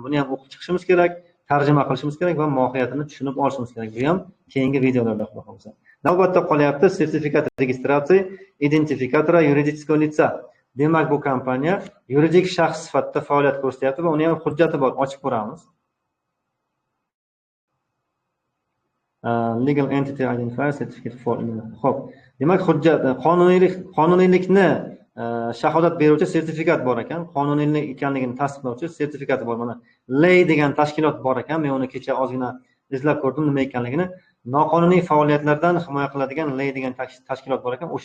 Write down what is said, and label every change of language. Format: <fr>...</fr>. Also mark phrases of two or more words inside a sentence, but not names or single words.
<uz>Buni ham o'qib chiqishimiz kerak, tarjima qilishimiz kerak va mohiyatini tushunib olishimiz kerak. Bu ham keyingi videolarda xudo xolasa. Navbatda qolyapti sertifikat registratsiya</uz> <ru>идентификатора юридического лица.</ru> <uz>Demak, bu kompaniya yuridik shaxs sifatida faoliyat ko'rsatyapti va uni ham hujjati bor. Ochib ko'ramiz.</uz> <en>Legal entity identifier certificate for.</en> <uz>Xo'p. Demak, hujjat qonuniylikni shahodat beruvchi sertifikat bor ekan. Qonuniylik ekanligini tasdiqlovchi sertifikati bor. Mana ley degan tashkilot bor ekan. Men uni kecha ozgina izlab ko'rdim nima ekanligini. Noqonuniy faoliyatlardan himoya qiladigan ley degan tashkilot bor ekan.</uz>